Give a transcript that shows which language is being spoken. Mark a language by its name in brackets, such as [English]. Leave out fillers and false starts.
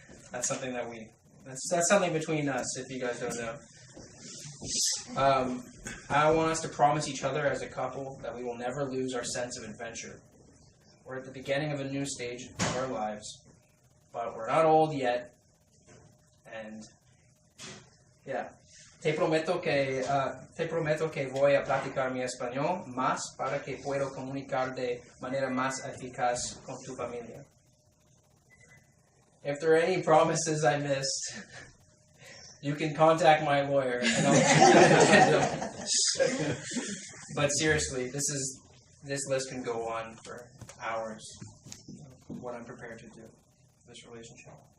[English] That's something that that's something between us, if you guys don't know. I want us to promise each other as a couple that we will never lose our sense of adventure. We're at the beginning of a new stage of our lives, but we're not old yet, and yeah. [Spanish] te prometo que voy a practicar mi español más para que pueda comunicar de manera más eficaz con tu familia. [English] If there are any promises I missed, you can contact my lawyer and I'll But seriously, this list can go on for hours. What I'm prepared to do for this relationship.